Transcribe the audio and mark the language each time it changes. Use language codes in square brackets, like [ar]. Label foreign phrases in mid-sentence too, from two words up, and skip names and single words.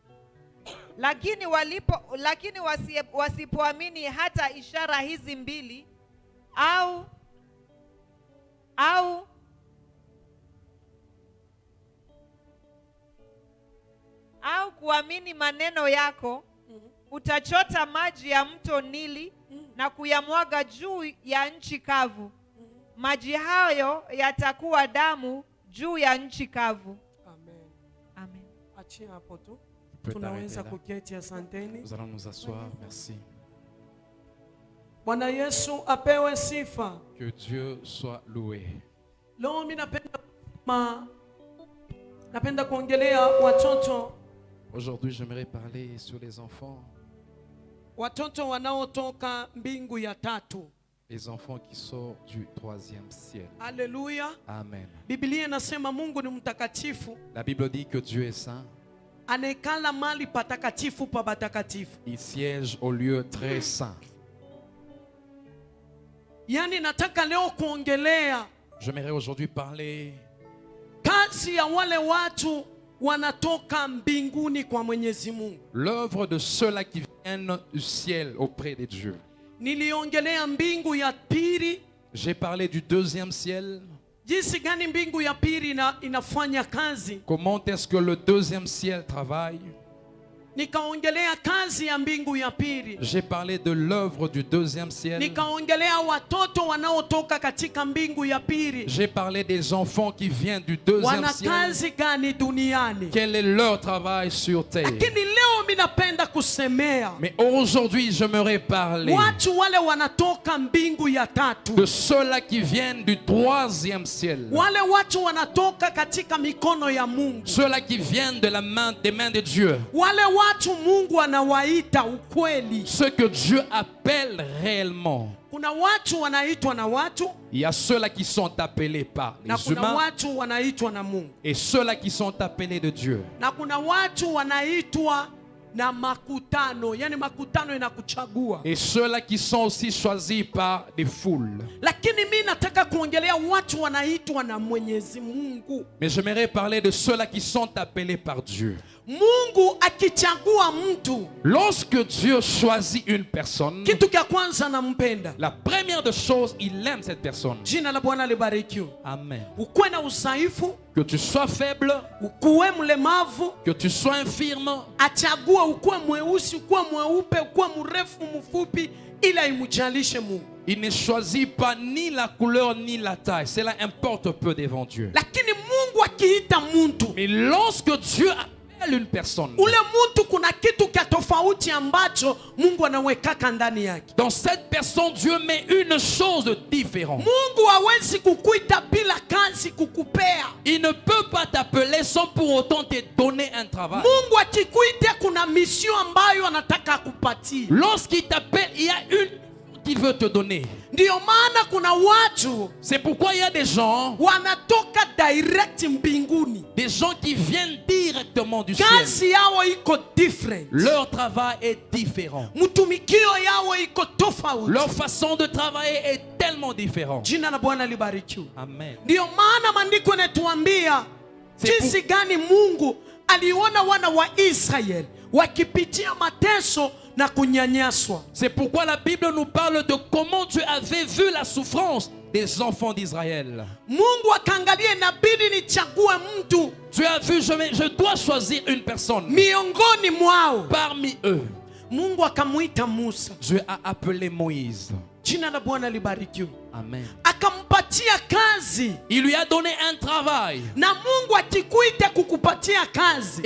[sw] Lakini wasipoamini hata ishara hizi mbili au kuamini maneno yako, utachota maji ya mto Nili na kuyamwaga juu ya nchi kavu. Maji hayo yatakuwa damu juu ya nchi kavu. Amen. Amen. Achia hapo tu. Tunaweza kuketi, asanteni. [fr] Nous allons nous asseoir, merci. [sw] Bwana Yesu apewe sifa. [fr] Que Dieu soit loué. [sw] Leo mimi napenda kuongelea watoto. [fr] Aujourd'hui, j'aimerais parler sur les enfants. [sw] Watoto wanaotoka mbingu ya tatu. [fr] Les enfants qui sortent du 3e ciel. Alléluia. Amen. [sw] Biblia inasema Mungu ni mtakatifu. [fr] La Bible dit que Dieu est saint. [sw] Anekala mali patakatifu pa batakatifu. [fr] Il siège au lieu très saint. [sw] Yani nataka leo kuongelea. [fr] J'aimerais aujourd'hui parler [sw] kazi ya wale watu wanatoka mbinguni kwa Mwenyezi Mungu. [fr] L'œuvre de ceux-là qui viennent du ciel auprès de Dieu. [sw] Niliongelea mbingu ya pili. [fr] J'ai parlé du 2e ciel. [sw] Jinsi gani mbingu ya pili inafanya kazi. [fr] Comment est-ce que le 2e ciel travaille? [sw] Nikaongelea kazi ya mbingu ya pili. [fr] J'ai parlé de l'œuvre du 2e ciel. [sw] Nikaongelea watoto wanaotoka katika mbingu ya pili. [fr] J'ai parlé des enfants qui viennent du 2e [sw] wana [fr] ciel. [sw] kazi gani duniani? [fr] Quel est leur travail sur terre? [sw] Lakini leo mimi napenda kusemea. [fr] Mais aujourd'hui, j'aimerais parler [sw] watu wale wanatoka mbingu ya tatu. [fr] de ceux-là qui viennent du 3e ciel. [sw] Wale watu wanatoka katika mikono ya Mungu. [fr] Ceux-là qui viennent de des mains de Dieu. [sw] Wale watu Mungu anawaita ukweli. [fr] Ceux que Dieu appelle réellement. [sw] Kuna watu wanaitwa na watu. [fr] Il y a ceux-là qui sont appelés par les [sw] na kuna [fr] humains. [sw] watu wanaitwa na Mungu. [fr] Et ceux-là qui sont appelés de Dieu. [sw] Na kuna watu wanaitwa na makutano, yani makutano inakuchagua. [fr] Et ceux-là qui sont aussi choisis par des foules. [sw] Lakini mimi nataka kuongelea watu wanaitwa na Mwenyezi Mungu. [fr] Mais j'aimerais parler de ceux-là qui sont appelés par Dieu. [sw] Mungu akichagua mtu, [fr] lorsque Dieu choisit une personne, [sw] kitu cha kwanza anampenda. [fr] La première des choses, il aime cette personne. [sw] Jina la Bwana libarikiwe. Amen. Ukuwe na udhaifu, [fr] que tu sois faible, [sw] ukuwe mlemavu, [fr] que tu sois infirme, [sw] achague ukuwe mweusi, ukuwe mweupe, ukuwe mrefu, mfupi, ila imujalishe Mungu. [fr] Il ne choisit pas ni la couleur ni la taille. Cela importe peu devant Dieu. [sw] Lakini Mungu akiita mtu, [fr] mais lorsque Dieu appelle une personne, [sw] ule mtu kuna kitu cha tofauti ambacho Mungu anawekaka ndani yake. [fr] Dans cette personne, Dieu met une chose de différente. [sw] Mungu hawezi kukuita bila kazi kukupea. [fr] Il ne peut pas t'appeler sans pour autant te donner un travail. [sw] Mungu akikuita kuna mission ambayo anataka kupatia. [fr] Lorsqu'il t'appelle, il y a une qu'il veut te donner. [sw] Ndio maana kuna watu, [fr] c'est pourquoi il y a des gens, [sw] wanatoka direct mbinguni. [fr] Des gens qui viennent directement du [sw] kazi [fr] ciel. [sw] yao iko different. [fr] Leur travail est différent. [sw] Mutumikio yao iko tofauti. [fr] Leur façon de travailler est tellement différente. [sw] Jina la Bwana libarikiwe. Amen. Ndio maana maandiko yanatuambia jinsi gani Mungu aliona wana wa Israeli wakipitia mateso na kunyanyaswa. [fr] C'est pourquoi la Bible nous parle de comment Dieu avait vu la souffrance des enfants d'Israël. [sw] Mungu akaangalia inabidi nichague mtu [fr] Dieu a vu, je dois choisir une personne [sw] miongoni mwao. [fr] parmi eux. [sw] Mungu akamuita Musa. [fr] Dieu a appelé Moïse. [sw] Jina la Bwana libarikiwe. Amen. Akampatia kazi. [fr] Il lui a donné un travail. [sw] Na Mungu akikuita kukupatia kazi,